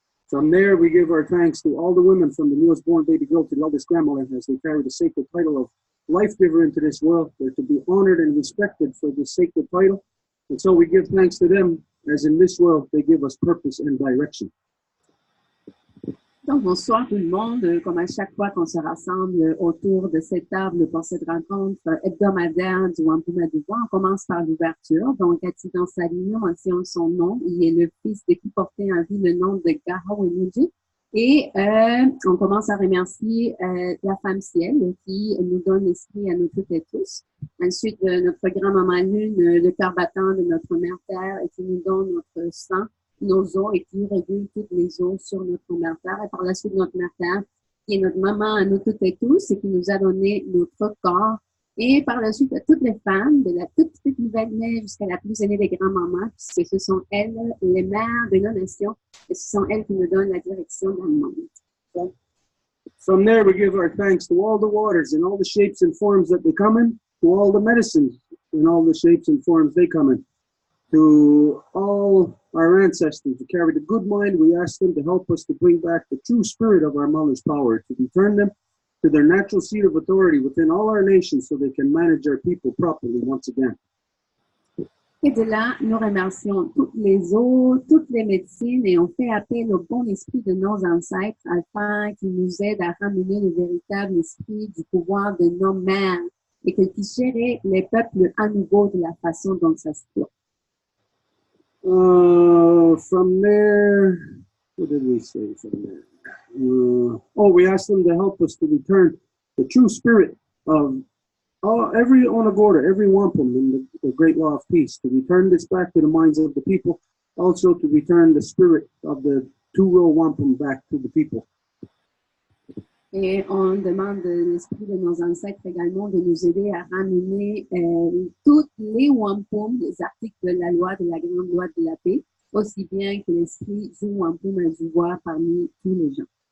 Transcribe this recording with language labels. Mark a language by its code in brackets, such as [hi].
[en] From there, we give our thanks to all the women from the newest born baby girl to the eldest grandmother as they carry the sacred title of life giver into this world. They're to be honored and respected for this sacred title. And so we give thanks to them as in this world they give us purpose and direction. [fr] Donc, bonsoir tout le monde. Comme à chaque fois qu'on se rassemble autour de cette table pour cette rencontre hebdomadaire du Wampum à Deux Voies, on commence par l'ouverture. Donc, Atidan Salino mentionne son nom. Il est le fils de qui portait en vie le nom de Garo Enuji. Et on commence à remercier la femme ciel qui nous donne l'esprit à nous toutes et tous. Ensuite, notre grand-maman Lune, le cœur battant de notre mère Terre et qui nous donne notre sang, nos os et qui régule toutes les eaux sur notre mère Terre. Et par la suite, notre mère Terre qui est notre maman à nous toutes et tous et qui nous a donné notre corps. Et par la suite, à toutes les femmes, de la toute petite nouvelle-mère jusqu'à la plus aînée des grands-mamans, puisque ce sont elles, les mères de nos nations, et ce sont elles qui nous donnent la direction dans le monde. [en] So, from there, we give our thanks to all the waters in all the shapes and forms that they come in, to all the medicines in all the shapes and forms they come in, to all our ancestors who carry the good mind. We ask them to help us to bring back the true spirit of our mother's power, to return them to their natural seat of authority within all our nations so they can manage our people properly once again. [fr] Et de là, nous remercions toutes les eaux, toutes les médecines et on fait appel au bon esprit de nos ancêtres afin qu'ils nous aident à ramener le véritable esprit du pouvoir de nos mères et qu'ils puissent gérer les peuples à nouveau de la façon dont ça se doit. [en] From there, what did we say from there? We asked them to help us to return the true spirit of every Onagorda, every Wampum in the great law of peace, to return this back to the minds of the people, also to return the spirit of the two Row Wampum back to the people. [fr] Et on demande l'esprit de nos ancêtres également de nous aider à ramener toutes les Wampum, les articles de la loi, de la grande loi de la paix, aussi bien que l'esprit du Wampum à du voir parmi tous les gens.